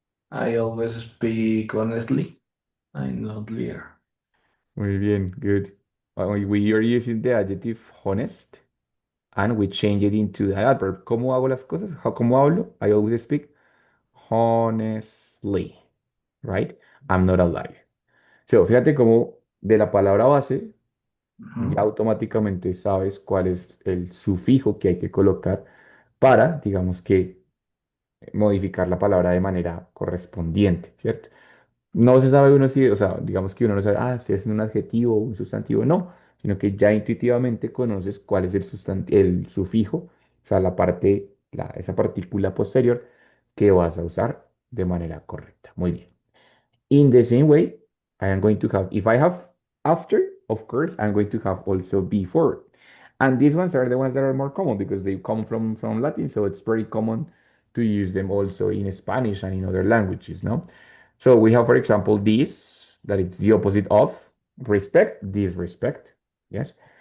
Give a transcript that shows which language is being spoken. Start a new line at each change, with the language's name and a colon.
English: I always speak honestly. I'm not liar.
Spanish: Muy bien,
English: good. We are using the adjective honest and we change it into the adverb.
Spanish: ¿Cómo hago las cosas? ¿Cómo hablo?
English: I always speak honestly, right? I'm not a liar.
Spanish: So, fíjate cómo de la palabra base ya Ujú. automáticamente sabes cuál es el sufijo que hay que colocar para, digamos que, modificar la palabra de manera correspondiente, ¿cierto? No se sabe uno si, o sea, digamos que uno no sabe, estoy haciendo un adjetivo o un sustantivo, no, sino que ya intuitivamente conoces cuál es el sufijo, o sea, la parte, esa partícula posterior que vas a usar de manera correcta. Muy bien.
English: In the same way, I am going to have, if I have after, of course, I'm going to have also before. And these ones are the ones that are more common because they come from Latin, so it's very common to use them also in Spanish and in other languages, no? So we have, for example, this, that it's the opposite of respect, disrespect, yes?